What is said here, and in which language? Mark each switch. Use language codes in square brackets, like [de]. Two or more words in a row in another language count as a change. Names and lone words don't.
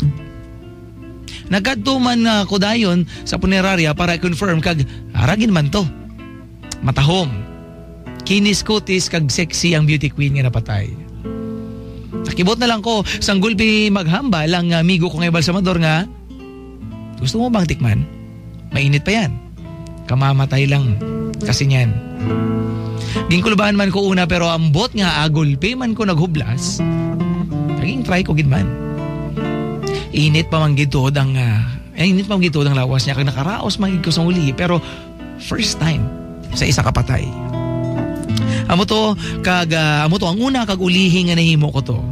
[hil] Nagkadto man ko dayon sa punerarya para confirm kag aragin man to. Matahom. Kinis kutis kag sexy ang beauty queen nga napatay. Nakibot na lang ko sang gulpi maghambal ang amigo ko nga embalsamador nga, [tl] gusto mo bang tikman? Mainit pa yan. Kamamatay lang kasi niyan. [hil] Gingkulubahan man ko una pero ambot nga agulpi man ko naghublas. Naging try ko gid man. Init pa man gid tuod ang lawas niya kag nakaraos man gid ko sa uli pero [en] first time [hil] sa isa ka patay. Amo to ang una kag ulihi nga nahimo ko to.